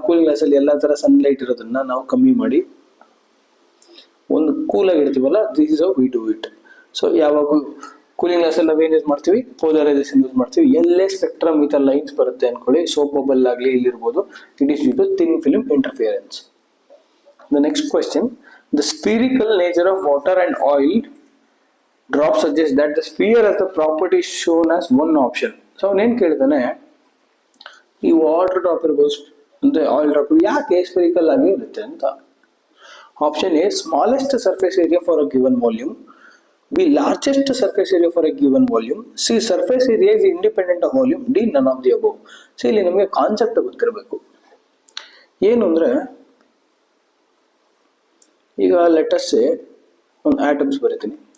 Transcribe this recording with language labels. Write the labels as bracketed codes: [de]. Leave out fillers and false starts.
[kn] Cooling glass ಅಲ್ಲಿ ಎಲ್ಲಾ ತರ ಸನ್ಲೈಟ್ ಇರೋದನ್ನ ನಾವು ಕಮ್ಮಿ ಮಾಡಿ ಒಂದು ಕೂಲ್ ಆಗಿ ಇಡ್ತೀವಲ್ಲ, [en] This is how we do it. [kn] So ಯಾವಾಗ ಕೂಲಿಂಗ್ ಗ್ಲಾಸ್ ಅಲ್ಲಿ ನಾವೇನ್ ಯೂಸ್ ಮಾಡ್ತೀವಿ, ಪೋಲರೈಸೇಷನ್ ಯೂಸ್ ಮಾಡ್ತೀವಿ. ಎಲ್ಲೇ ಸ್ಪೆಕ್ಟ್ರಮ್ ಈ ತರ ಲೈನ್ಸ್ ಬರುತ್ತೆ ಅನ್ಕೊಳ್ಳಿ, ಸೋಪ್ ಬಬಲ್ ಆಗಲಿ ಇಲ್ಲಿರ್ಬೋದು, [en] It is due to thin film interference. The next question, the spherical nature of water and oil drop suggests that the sphere has the property shown as one option. So [kn] ನೇನ್ ಕೇಳಿದಾನೆ, ಈ water drop ಇರ್ಬೋದು, ಅಂದರೆ oil drop ಯಾಕೆ spherical ಆಗಿ ಇರುತ್ತೆ ಅಂತ. [en] Option A smallest surface area for a given volume, B largest surface area for a given volume, C surface area is independent of volume, D none of the above. [kn] So ಇಲ್ಲಿ ನಮಗೆ concept ಗೊತ್ತಿರಬೇಕು. ಏನು ಅಂದರೆ ಈಗ lettuce ಒಂದು atoms ಬರೀತೀನಿ.